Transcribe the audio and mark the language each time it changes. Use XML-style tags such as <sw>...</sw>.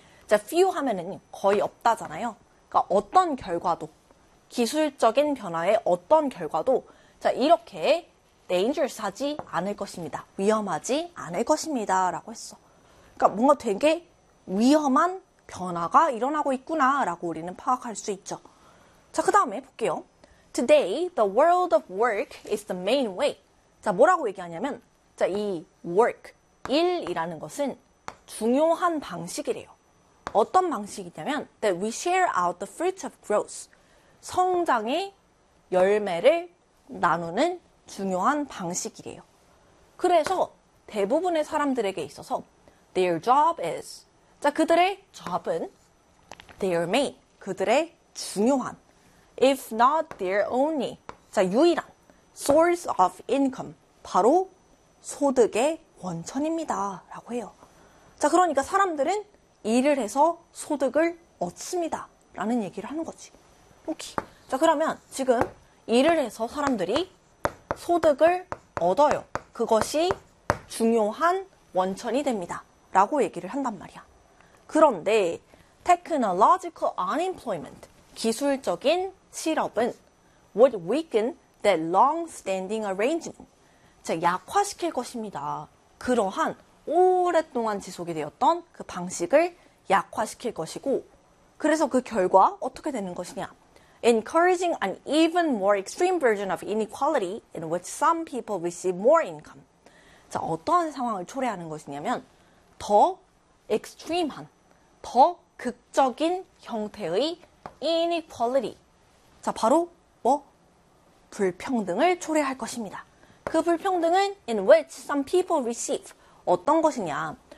<ko>자, few 하면은 거의 없다잖아요. 그러니까 어떤 결과도, 기술적인 변화의 어떤 결과도, 자, 이렇게 dangerous 하지 않을 것입니다. 위험하지 않을 것입니다. 라고 했어. 그러니까 뭔가 되게 위험한 변화가 일어나고 있구나. 라고 우리는 파악할 수 있죠. 자, 그 다음에 볼게요.</ko> <en>Today, the world of work is the main way.</en> <ko>자, 뭐라고 얘기하냐면, 자, 이 work, 일이라는 것은 중요한 방식이래요. 어떤 방식이냐면,</ko> <en>that we share out the fruits of growth.</en> <ko>성장의 열매를 나누는 중요한 방식이래요. 그래서 대부분의 사람들에게 있어서</ko> <en>their job is,</en> <ko>자, 그들의 job은</ko> <en>their main,</en> <ko>그들의 중요한,</ko> <en>if not their only,</en> <ko>자, 유일한</ko> <en>source of income,</en> <ko>바로 소득의 원천입니다 라고 해요. 자, 그러니까 사람들은 일을 해서 소득을 얻습니다 라는 얘기를 하는 거지. 오케이. 자, 그러면 지금 일을 해서 사람들이 소득을 얻어요. 그것이 중요한 원천이 됩니다 라고 얘기를 한단 말이야. 그런데</ko> <en>technological unemployment,</en> <ko>기술적인 실업은</ko> <en>would weaken that long-standing arrangement,</en> <ko>즉 약화시킬 것입니다. 그러한 오랫동안 지속이 되었던 그 방식을 약화시킬 것이고, 그래서 그 결과 어떻게 되는 것이냐?</ko> <en>Encouraging an even more extreme version of inequality in which some people receive more income.</en> <ko>자, 어떤 상황을 초래하는 것이냐면 더 익스트림한, 더 극적인 형태의 inequality. 자, 바로 뭐? 불평등을 초래할 것입니다. 그 불평등은</ko> <en>in which some people receive</en> <ko>어떤 것이냐?</ko>